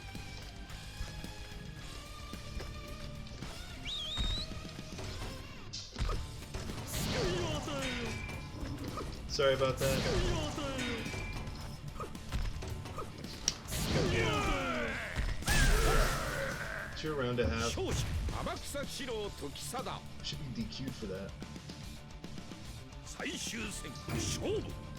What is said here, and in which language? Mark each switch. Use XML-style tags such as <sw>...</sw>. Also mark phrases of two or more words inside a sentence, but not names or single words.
<en>Sorry about that. It's your round to have.</en> <ja>勝者天草四郎時貞</ja> <en>Should be DQ'd for that.</en> <ja>最終戦勝負</ja>